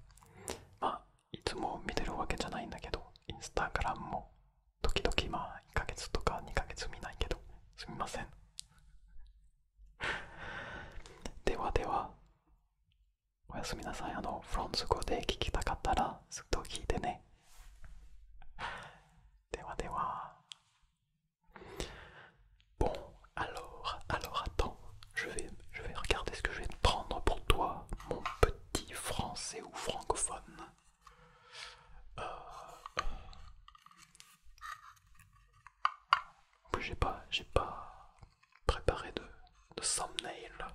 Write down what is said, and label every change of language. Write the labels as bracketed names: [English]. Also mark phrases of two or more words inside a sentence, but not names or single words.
[Japanese] まあいつも見てるわけじゃないんだけど、インスタグラムも時々まあ1ヶ月とか2ヶ月見ないけど、すみません。ではでは、おやすみなさい。フランス語で聞きたかったらずっと聞いてね。ではでは。 [French] Bon, alors attends, je vais regarder ce que je vais prendre pour toi, mon petit français ou francophone. Euh, En plus, j'ai pas préparé de thumbnail.